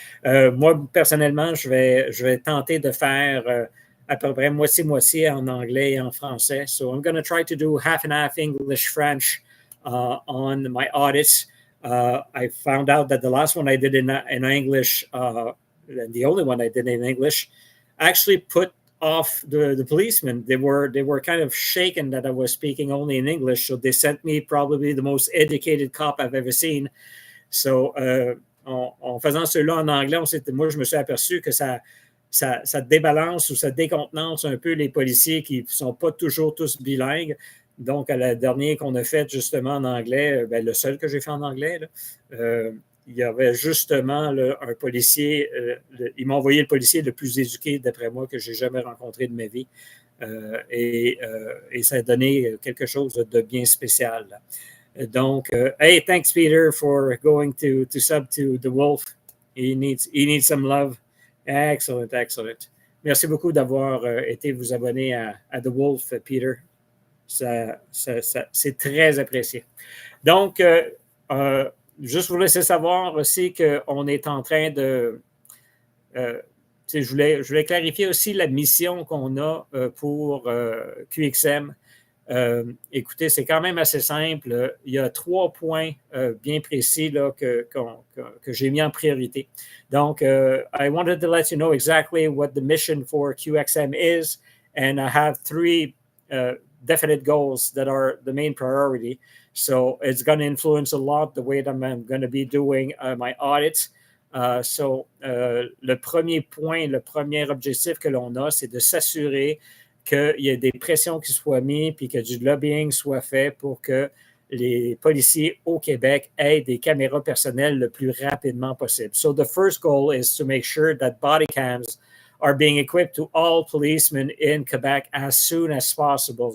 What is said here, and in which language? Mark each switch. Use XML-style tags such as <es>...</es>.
<fr>Moi, personnellement, je vais tenter de faire à peu près moitié-moitié en anglais et en français.</fr> <en>So I'm going to try to do half and half English-French on my audits. I found out that the last one I did in English, and the only one I did in English, actually put off the policemen. They were kind of shaken that I was speaking only in English, so they sent me probably the most educated cop I've ever seen.</en> <fr>So, en faisant cela en anglais, moi, je me suis aperçu que ça débalance ou ça décontenance un peu les policiers qui ne sont pas toujours tous bilingues. Donc, à la dernière qu'on a faite justement en anglais, le seul que j'ai fait en anglais, là, il y avait justement un policier, il m'a envoyé le policier le plus éduqué, d'après moi, que j'ai jamais rencontré de ma vie. Et ça a donné quelque chose de bien spécial.</fr> <en>Donc, hey, thanks, Peter, for going to sub to The Wolf. He needs some love. Excellent, excellent.</en> <fr>Merci beaucoup d'avoir été vous abonner à The Wolf, Peter. C'est très apprécié. Donc, juste vous laisser savoir aussi qu'on est en train de... je voulais clarifier aussi la mission qu'on a pour QXM. Écoutez, c'est quand même assez simple. Il y a 3 points bien précis là, que j'ai mis en priorité.</fr> <en>Donc, I wanted to let you know exactly what the mission for QXM is, and I have 3 definite goals that are the main priority. So it's going to influence a lot the way that I'm going to be doing my audits.</en> <fr>Le premier point, le premier objectif que l'on a, c'est de s'assurer qu'il y ait des pressions qui soient mises puis que du lobbying soit fait pour que les policiers au Québec aient des caméras personnelles le plus rapidement possible.</fr> <en>So the first goal is to make sure that body cams are being equipped to all policemen in Quebec as soon as possible.</en>